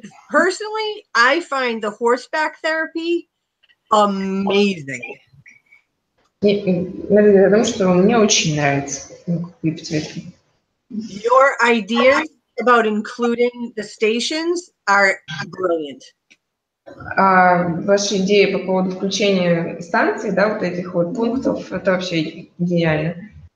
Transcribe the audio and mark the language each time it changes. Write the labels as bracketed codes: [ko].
[en] Personally, I find the horseback therapy amazing. [ru] Потому что мне очень нравится эпитерапия. [en] Your ideas about including the stations are brilliant. [ru] Ваши идеи по поводу включения станций, да, вот этих вот пунктов, это вообще гениально.